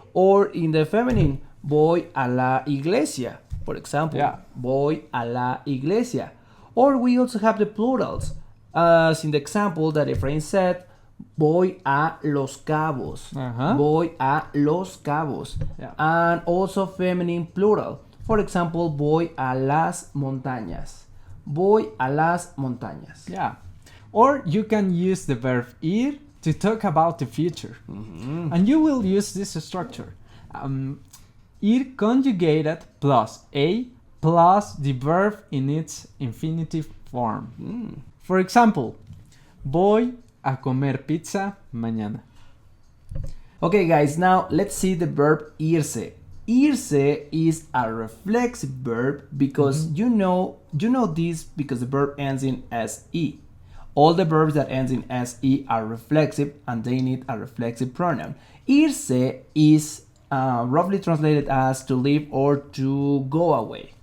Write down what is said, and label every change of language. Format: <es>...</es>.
<en>Or in the feminine,</en> <es>voy a la iglesia.</es> <en>For example,</en> <es>voy a la iglesia.</es> <en>Or we also have the plurals. As in the example that Efrain said,</en> <es>voy a Los Cabos. Voy a Los Cabos.</es> <en>And also feminine plural. For example,</en> <es>voy a las montañas. Voy a las montañas.</es> <en>Yeah. Or you can use the verb ir to talk about the future. And you will use this structure. Ir conjugated plus a plus the verb in its infinitive form. For example,</en> <es>voy a comer pizza mañana.</es> <en>Okay guys, now let's see the verb irse. Irse is a reflexive verb because you know this because the verb ends in se. All the verbs that ends in se are reflexive and they need a reflexive pronoun. Irse is roughly translated as to leave or to go away.</en>